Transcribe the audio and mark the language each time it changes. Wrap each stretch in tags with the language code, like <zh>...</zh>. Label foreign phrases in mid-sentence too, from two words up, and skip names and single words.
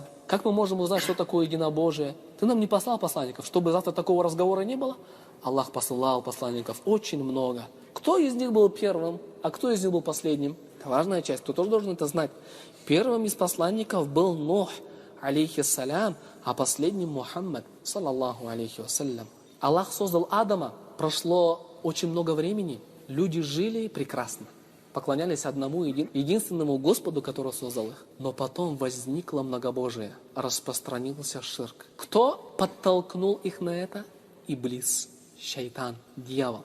<ru>Как мы можем узнать, что такое единобожие? Ты нам не послал посланников. Чтобы завтра такого разговора не было, Аллах посылал посланников очень много. Кто из них был первым, а кто из них был последним? Это важная часть, кто тоже должен это знать. Первым из посланников был Нух, алейхиссалям, а последним Мухаммад,</ru> <ar>صلى الله عليه وسلم.</ar> <ru>Аллах создал Адама, прошло очень много времени, люди жили прекрасно. Поклонялись одному единственному Господу, который создал их. Но потом возникло многобожие, распространился ширк. Кто подтолкнул их на это? Иблис, шайтан, дьявол.</ru>